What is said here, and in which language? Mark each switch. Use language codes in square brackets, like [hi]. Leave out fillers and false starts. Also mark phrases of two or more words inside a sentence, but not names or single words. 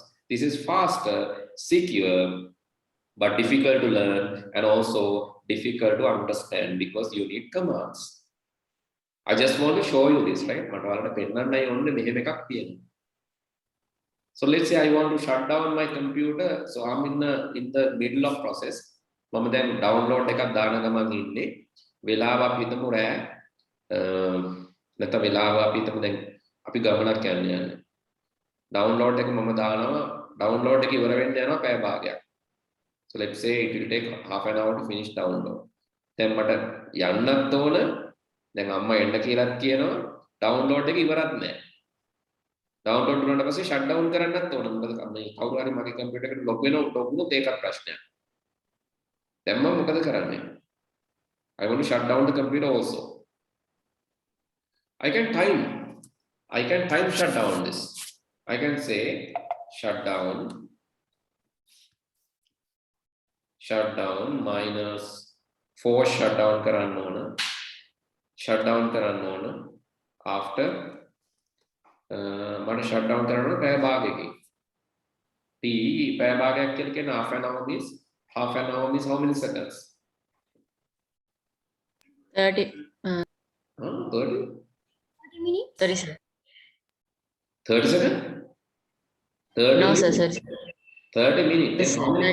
[en] This is faster, secure, but difficult to learn and also difficult to understand because you need commands. I just want to show you this, right? So let's say I want to shut down my computer. So I'm in the middle of process. [si] මම දැන් download එකක් දාන ගමන් ඉන්නේ. වෙලාව අපි හිතමු රෑ නැත්නම් වෙලාව අපි හිතමු දැන් අපි ගමනක් යන්නේ. download එක මම දානවා. download එක ඉවර වෙන්න යනවා පැය භාගයක්. [en] So let's say it will take half an hour to finish download. [si] දැන් මට යන්නත් ඕන. දැන් අම්මා එන්න කියලාත් කියනවා. download එක ඉවරත් නැහැ. download කරනකොට පස්සේ [en] shut down [si] කරන්නත් ඕන. මොකද මේ කවුරු හරි මගේ කම්පියුටර් එකට log වුණොත් ඒකත් ප්‍රශ්නයක්. දැන් මම මොකද කරන්නේ? [en] I want to shut down the computer also. I can time shut down this. I can say shut down -4 [si] shutdown කරන්න ඕන. shutdown කරන්න ඕන after මට shutdown කරන්න ඕන පැය භාගයකින්. [en] T [si] පැය භාගයක් කියලා කියන [en] half an hour means how many seconds? 30. 30 minutes. 30 seconds. 30 seconds? 30 No, sir, minutes? sir. 30 minutes. Yes, Then how many